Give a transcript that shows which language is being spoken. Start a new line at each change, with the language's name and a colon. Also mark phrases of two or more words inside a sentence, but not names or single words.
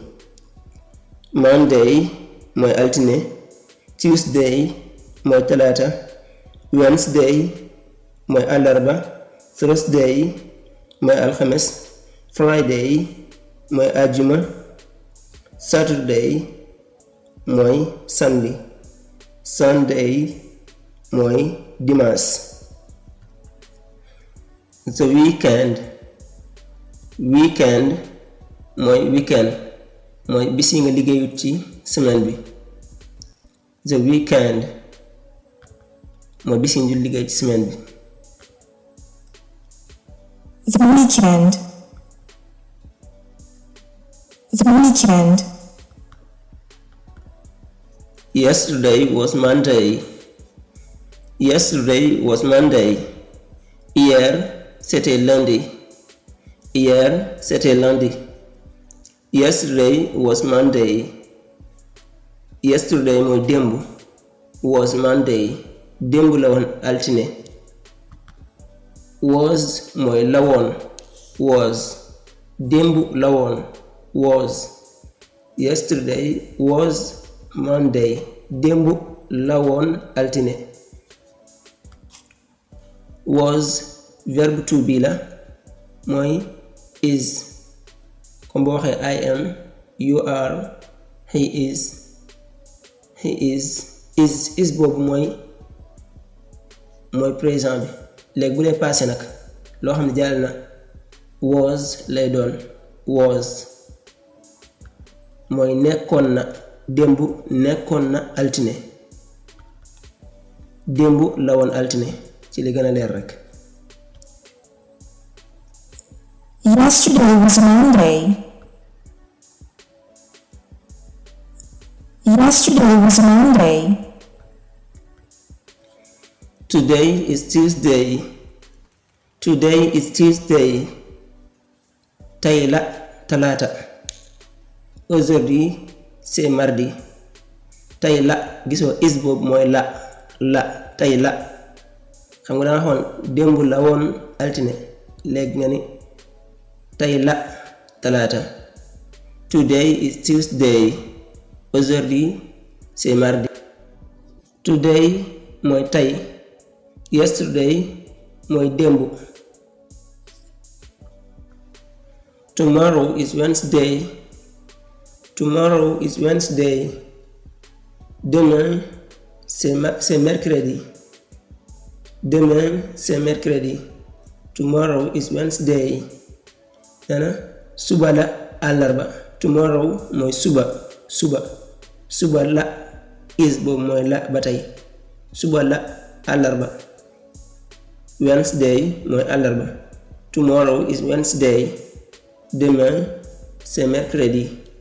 Wolof: Monday mooy altine, Tuesday mooy talaata, Wednesday mooy àllarba, Thursday mooy alxames, Friday mooy àjjuma, Saturday mooy samedi, Sunday mooy dimanche.
English: The weekend, weekend
Wolof: mooy weekend, mooy bis yi nga liggéeyut ci semaine bi.
English: The weekend
Wolof: mooy bis yi nga liggéey ci semaine bi.
English: The weekend, the weekend. Yesterday was Monday. Yesterday was Monday.
French: Hier c'était lundi. Hier c'était lundi.
English: Yesterday was Monday.
Wolof: Yesterday mooy démb.
English: Was Monday.
Wolof: Démb la woon altine. Was mooy la woon. Was démb la woon.
English: Was Yesterday was Monday.
Wolof: Démb la woon altine. Was verbe
English: to be
Wolof: la mooy is comme boo waxee
English: I am, you are, he is,
Wolof: is boobu mooy présent bi. léegi bu dee passé nag loo xam ne jàll na was lay doon. was mooy nekkoon na démb, nekkoon na altine. démb la woon altine ci li gën a leer rek.
English: Yesterday was Monday. Yesterday was Monday. Today is Tuesday. Today is Tuesday.
Wolof: Tey la talaata.
French: Aujourd'hui c'est mardi.
Wolof: Tey la gisoo is boobu mooy la tey la xam nga danga xoon démb la woon altine léegi nga ni tey la talaata.
English: Today is Tuesday.
French: Aujourd'hui c'est mardi.
Wolof: Today mooy tey. Yesterday mooy démb.
English: Tomorrow is Wednesday. Tomorrow is Wednesday.
French: Demain c'est mercredi. Demain c'est mercredi.
English: Tomorrow is Wednesday.
Wolof: Suba la àllarba. Tomorrow mooy suba la is boobu mooy la ba tey. Suba la àllarba. Wednesday mooy àllarba.
English: Tomorrow is Wednesday.
French: Demain c'est mercredi.